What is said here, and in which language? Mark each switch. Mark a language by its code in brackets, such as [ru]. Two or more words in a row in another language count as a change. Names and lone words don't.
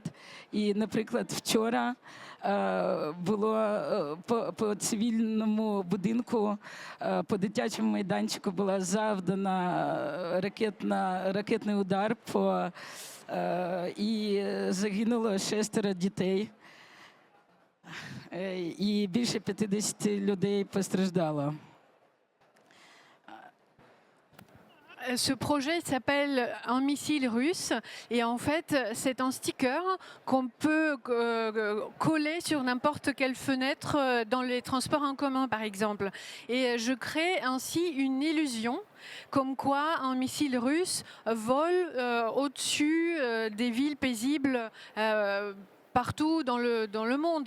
[uk] І, наприклад, вчора було по цивільному будинку, по дитячому майданчику була завдана ракетний удар і загинуло 6 дітей, і більше 50 людей постраждало. [fr] Ce projet s'appelle un missile russe et en fait c'est un sticker qu'on peut coller sur n'importe quelle fenêtre dans les transports en commun par exemple. Et je crée ainsi une illusion comme quoi un missile russe vole au-dessus des villes paisibles partout dans le monde.